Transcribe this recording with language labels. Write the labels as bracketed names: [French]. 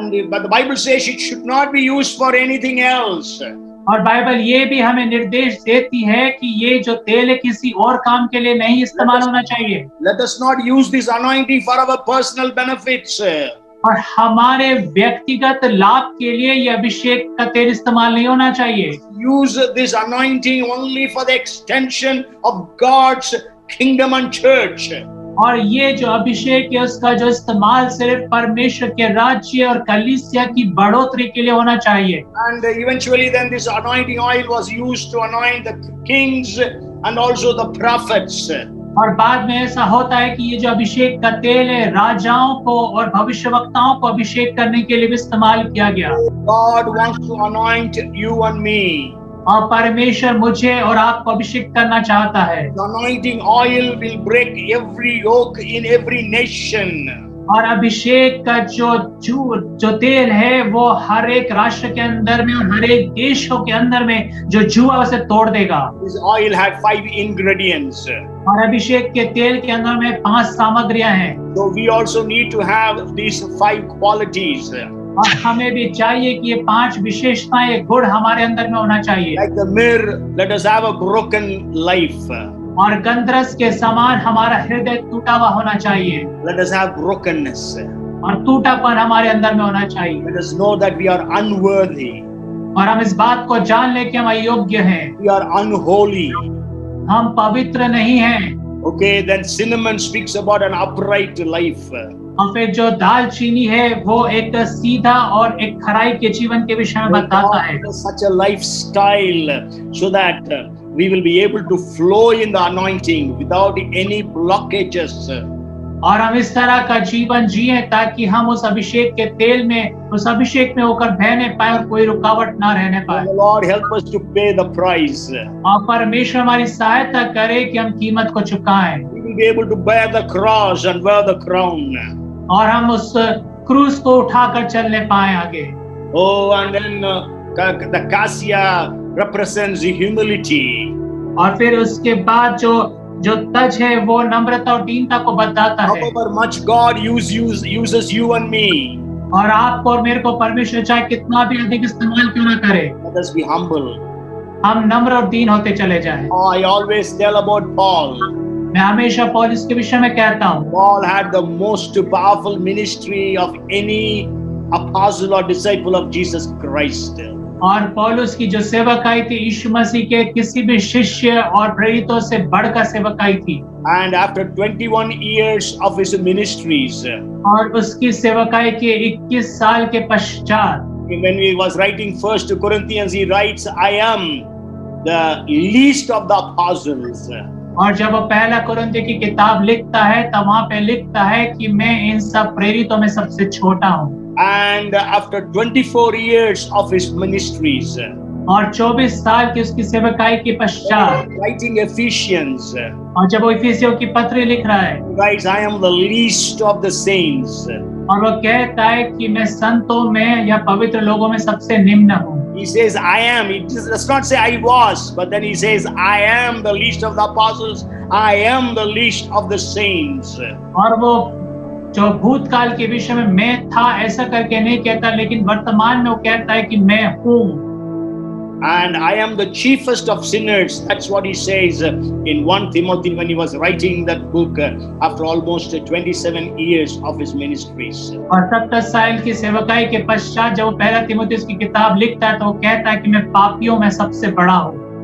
[English] But the Bible says it should not be used for anything else. [Hindi] और Bible ये भी हमें निर्देश देती है कि ये जो तेल है किसी और काम के लिए नहीं इस्तेमाल होना चाहिए। [English] Let us not use this anointing for our personal benefits. [Hindi] और हमारे व्यक्तिगत लाभ के लिए ये अभिषेक का तेल इस्तेमाल नहीं होना चाहिए। [English] Use this anointing only for the extension of God's kingdom and church. [Hindi] और ये जो अभिषेक है उसका जो इस्तेमाल सिर्फ परमेश्वर के राज्य और कलीसिया की बढ़ोतरी के लिए होना चाहिए। [English] And eventually then this anointing oil was used to anoint the kings and also the prophets. [Hindi] और बाद में ऐसा होता है कि ये जो अभिषेक का तेल है राजाओं को और भविष्यवक्ताओं को अभिषेक करने के लिए भी इस्तेमाल किया गया। [English] God wants to anoint you and me. [Hindi] और परमेश्वर मुझे और आपको अभिषेक करना चाहता है। [English] The anointing oil will break every yoke in every nation. [Hindi] और अभिषेक का जो तेल है वो हर एक राष्ट्र के अंदर में और हर एक देशों के अंदर में जो जुआ उसे तोड़ देगा। [English] This oil had 5 ingredients. [Hindi] और अभिषेक के तेल के अंदर में 5 सामग्रियां हैं। [English] So we also need to have these 5 qualities. [Hindi] और हमें भी चाहिए कि ये 5 विशेषताएं, गुण हमारे अंदर में होना चाहिए। [English] Like the myrrh, let us have a broken life. [Hindi] और गंधरस के समान हमारा हृदय टूटा हुआ होना चाहिए। [English] Let us have brokenness. [Hindi] और टूटापन हमारे अंदर में होना चाहिए। [English] Let us know that we are unworthy. [Hindi] और हम इस बात को जान ले कि हम अयोग्य हैं, We are unholy. हम पवित्र नहीं हैं। [English] Okay, then cinnamon speaks about an upright life. [Hindi] और फिर जो दालचीनी है वो एक सीधा और एक खराई के जीवन के विषय में बताता है। [English] Such a lifestyle so that we will be able to flow in the anointing without any blockages. [Hindi] और हम इस तरह का जीवन जिए ताकि हम उस अभिषेक के तेल में, उस अभिषेक में होकर बहने पाए और कोई रुकावट ना रहने पाए। [English] The Lord help us to pay the price. [Hindi] और परमेश्वर हमारी सहायता करे कि हम कीमत को चुकाएं। [English] We will be able to bear the cross and wear the crown. [Hindi] और हम उस क्रूस को उठाकर चलने पाए आगे। [English] Oh, and then the cassia represents the humility. [Hindi] और फिर उसके बाद जो तज है वो नम्रता और दीनता को बताता है। [English] However much God uses you and me. [Hindi] और आपको और मेरे को परमेश्वर चाहे कितना भी अधिक इस्तेमाल क्यों ना करे, [English] Let us be humble. [Hindi] हम नम्र और दीन होते चले जाएं। [English] Oh, I always tell about Paul. [Hindi] मैं हमेशा पौलुस के विषय में कहता हूँ। [English] Paul had the most powerful ministry of any apostle or disciple of Jesus Christ. [Hindi] और पौलुस की जो सेवकाई थी यीशु मसीह के किसी भी शिष्य और प्रेरितों से बढ़कर सेवकाई थी। [English] And after 21 years of his ministries, [Hindi] और उसकी सेवकाई के 21 साल के पश्चात, [English] when he was writing First Corinthians, he writes, "I am the least of the apostles." [Hindi] और जब वो पहला कुरिन्थियों की किताब लिखता है तब वहाँ पे लिखता है कि मैं इन सब प्रेरितों में सबसे छोटा हूँ। [English] And after 24 years of his ministries, [Hindi] और 24 साल की उसकी सेवकाई के पश्चात, [English] writing Ephesians, [Hindi] और जब वो इफिसियों की पत्री लिख रहा है, [English] he writes, I am the least of the saints. [Hindi] और वो कहता है कि मैं संतों में या पवित्र लोगों में सबसे निम्न हूँ। [English] He says, I am. He does not say I was, but then he says, I am the least of the apostles. I am the least of the saints. [Hindi] और वो जो भूतकाल के विषय में मैं था ऐसा करके नहीं कहता, लेकिन वर्तमान में वो कहता है कि मैं हूँ। [English] And I am the chiefest of sinners. That's what he says in 1 Timothy when he was writing that book after almost 27 years of his ministries. [Hindi] और 27 साल की सेवकाई के पश्चात जब वो पहला तीमुथियुस की किताब लिखता है तो वो कहता है कि मैं पापियों में सबसे बड़ा हूँ।